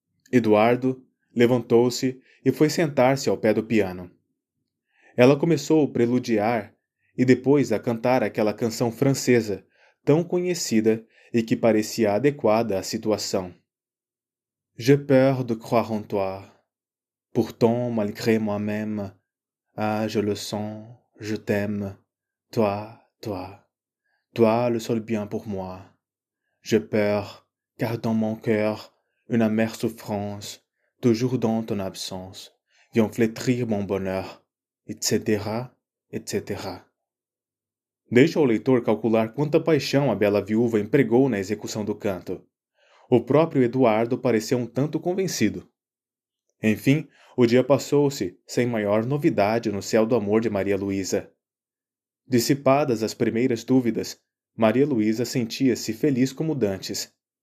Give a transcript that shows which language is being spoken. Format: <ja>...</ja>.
<pt>Eduardo levantou-se e foi sentar-se ao pé do piano. Ela começou a preludiar e depois a cantar aquela canção francesa, tão conhecida e que parecia adequada à situação.</pt> <fr>J'ai peur de croire en toi. Pourtant, malgré moi-même, ah, je le sens, je t'aime. Toi, toi, toi le seul bien pour moi. J'ai peur, car dans mon cœur, une amère souffrance, toujours dans ton absence, vient flétrir mon bonheur, etc., etc.</fr> <pt>Deixa o leitor calcular quanta paixão a bela viúva empregou na execução do canto. O próprio Eduardo pareceu um tanto convencido. Enfim, o dia passou-se sem maior novidade no céu do amor de Maria Luísa. Dissipadas as primeiras dúvidas, Maria Luísa sentia-se feliz como dantes.</pt>